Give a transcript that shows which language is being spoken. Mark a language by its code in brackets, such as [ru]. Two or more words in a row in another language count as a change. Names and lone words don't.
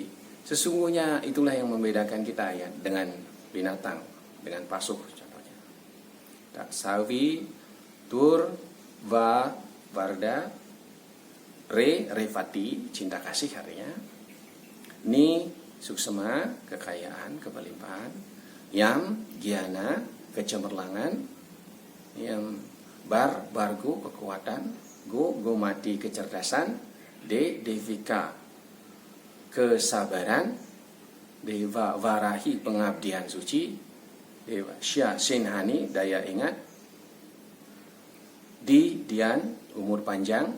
[id] Sesungguhnya itulah yang membedakan kita ya dengan binatang, dengan pasuh contohnya. Savi, tur, varda, revati, cinta kasih artinya. Ni, suksema, kekayaan, kepelimpahan. Yam, giana, kecemerlangan. Yam, bargo, kekuatan. Gomati, kecerdasan. Devika, kesabaran. Deva, varahi, pengabdian suci. Deva, sya, senhani, daya ingat. Dian, umur panjang.